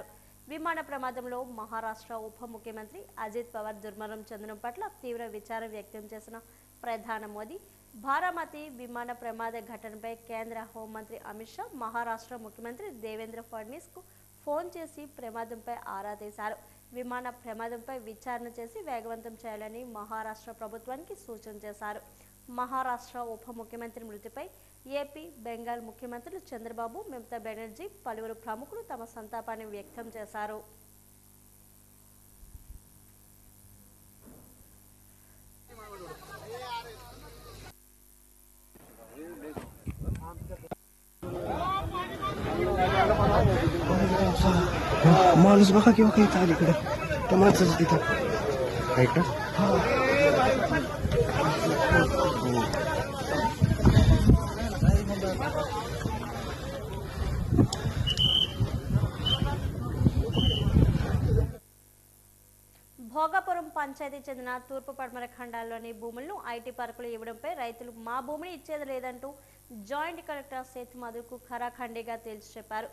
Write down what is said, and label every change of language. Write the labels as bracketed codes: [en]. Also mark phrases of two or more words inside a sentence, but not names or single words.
[te] విమాన ప్రమాదంలో మహారాష్ట్ర ఉప ముఖ్యమంత్రి అజిత్ పవార్ దుర్మరణం చెందడం పట్ల తీవ్ర విచారం వ్యక్తం చేసిన ప్రధాని మోదీ, బారామతి విమాన ప్రమాద ఘటనపై కేంద్ర హోంమంత్రి అమిత్ షా మహారాష్ట్ర ముఖ్యమంత్రి దేవేంద్ర ఫడ్నవీస్కు ఫోన్ చేసి ప్రమాదంపై ఆరా తీశారు. విమాన ప్రమాదంపై విచారణ చేసి వేగవంతం చేయాలని మహారాష్ట్ర ప్రభుత్వానికి సూచన చేశారు. మహారాష్ట్ర ఉప ముఖ్యమంత్రి మృతిపై ఏపీ, బెంగాల్ ముఖ్యమంత్రులు చంద్రబాబు, మమతా బెనర్జీ, పలువురు ప్రముఖులు తమ సంతాపాన్ని వ్యక్తం చేశారు. [mr] माणूस बघा किंवा काही चालू इकडे त्या माणसाचं तिथं आहे का? [te] భోగాపురం పంచాయతీ చెందిన తూర్పు పడమర ఖండాల్లోని భూములను ఐటీ పార్కులు ఇవ్వడంపై రైతులు మా భూమిని ఇచ్చేది లేదంటూ [en] joint collector [te] సేత్ మధుకు ఖరాఖండిగా తేల్చి చెప్పారు.